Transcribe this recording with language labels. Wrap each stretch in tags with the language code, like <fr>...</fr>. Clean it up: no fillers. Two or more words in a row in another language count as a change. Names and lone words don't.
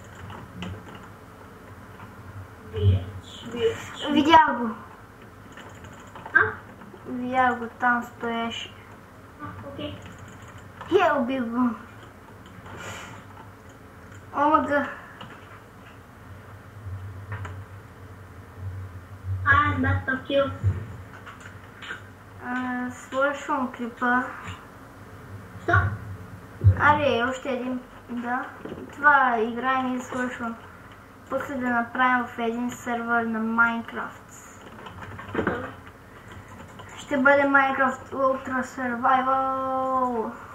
<bg>Бич. Видях го. А? Видях го, там стоеше. Окей. Убих го. Омага.</bg> <en>That's so cute.</en> <bg>Свършвам клипа. Що? Аре, още един. Да. Това играем и свършвам. После да направим в един сервер на Minecraft. Ще бъде Minecraft Ultra Survival.</bg>